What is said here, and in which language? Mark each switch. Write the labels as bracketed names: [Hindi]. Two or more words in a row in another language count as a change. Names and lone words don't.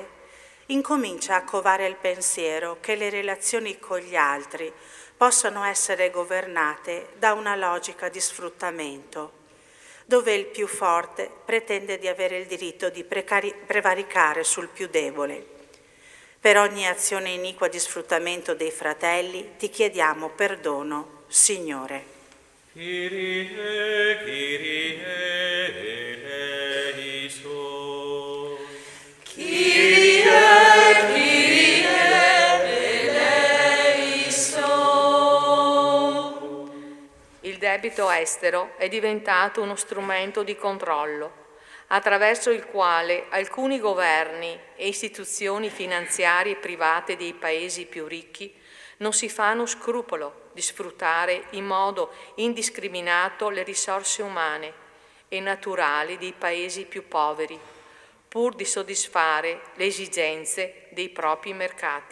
[Italian] incomincia a covare il pensiero che le relazioni con gli altri possano essere governate da una logica di sfruttamento, dove il più forte pretende di avere il diritto di prevaricare sul più debole. Per ogni azione iniqua di sfruttamento dei fratelli ti chiediamo perdono, Signore. [Greek] Kyrie, Kyrie eleison. Kyrie, Kyrie eleison. [Italian] Il debito estero è diventato uno strumento di controllo, attraverso il quale alcuni governi e istituzioni finanziarie private dei paesi più ricchi non si fanno scrupolo di sfruttare in modo indiscriminato le risorse umane e naturali dei paesi più poveri, pur di soddisfare le esigenze dei propri mercati.